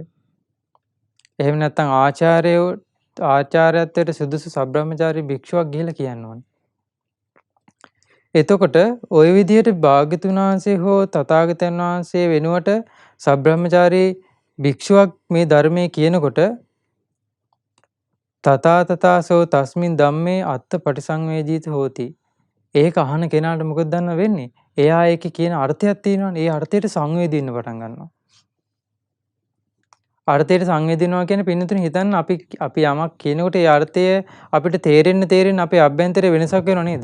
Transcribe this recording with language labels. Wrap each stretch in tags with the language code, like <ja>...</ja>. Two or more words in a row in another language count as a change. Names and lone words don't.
<si>එහෙම නැත්නම් ආචාර්යත්වයට සුදුසු සබ්‍රහ්මචාරී භික්ෂුවක් ගිහිලා කියන්න ඕනේ. එතකොට ওই විදිහට භාග්‍යතුන් වහන්සේ හෝ තථාගතයන් වහන්සේ වෙනුවට සබ්‍රහ්මචාරී භික්ෂුවක් මේ ධර්මයේ කියනකොට</si> <pi>තථාතථාසෝ තස්මින් ධම්මේ අත්ථ පටිසංවේදීත හෝති.</pi> <si>ඒක අහන කෙනාට මොකද දන්න වෙන්නේ? එයා ඒකේ කියන අර්ථයක් තියෙනවනේ. ඒ අර්ථයට සංවේදී වෙන්න පටන් ගන්නවා. අර්ථයට සංවේදීනවා කියන්නේ පින්නතුනේ හිතන්න අපි යමක් කියනකොට ඒ අර්ථය අපිට තේරෙන්න අපේ අභ්‍යන්තරේ වෙනසක් වෙනව නේද?</si>